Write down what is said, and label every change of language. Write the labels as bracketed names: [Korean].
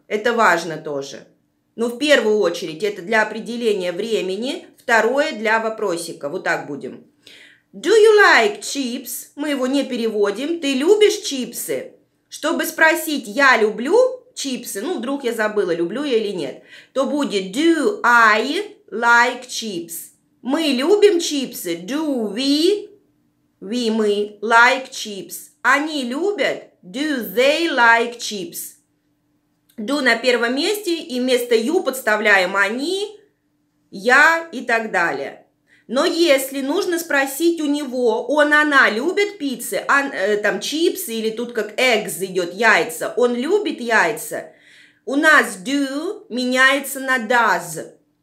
[Russian] Это важно тоже. Но в первую очередь это для определения времени, второе для вопросика. [English] Вот так будем. Do you like chips? [Russian] Мы его не переводим. Ты любишь чипсы? Чтобы спросить «я люблю чипсы», ну, вдруг я забыла, люблю я или нет, то будет «Do I like chips?» Мы любим чипсы. [English] Do we мы, like chips. Они любят. Do they like chips? [Russian] Do на первом месте, и вместо you подставляем они, я и так далее. Но если нужно спросить у него, она любит пиццы, там чипсы, или тут как eggs идет, яйца, он любит яйца, у нас do меняется на does.